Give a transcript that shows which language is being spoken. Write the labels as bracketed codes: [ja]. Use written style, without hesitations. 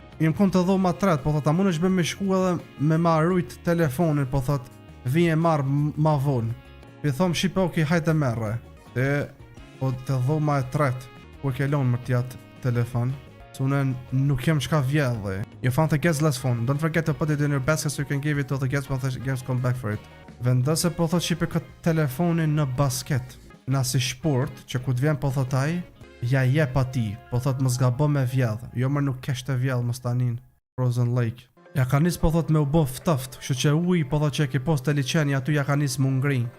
[sq] jem kon të dhoma tret, po thot, a mund është bëj me shku edhe me ma rujt telefonin, po thot, vije marr ma vonë. I thom shipe, okej, hajde merre. Te, po të dhoma e tret, ku e ke lonë më tjatë telefon. So unë nuk jem shka vjedhe. [en] You found the guest's last phone. Don't forget to put it in your basket so you can give it to the guests when the guests come back for it. [sq] Vendose po thot shipe këtë telefonin në basket. Na si shport, që ku t'vjen po thot ai, ja jep ati, po thot më zgabo me vjedh. Jo më nuk kesh të vjedh më stanin. Frozen Lake. Ja ka nis po thot me u bo ftoft, kështu që uj po thot që e ke post të liqeni aty ja ka nis më ngri.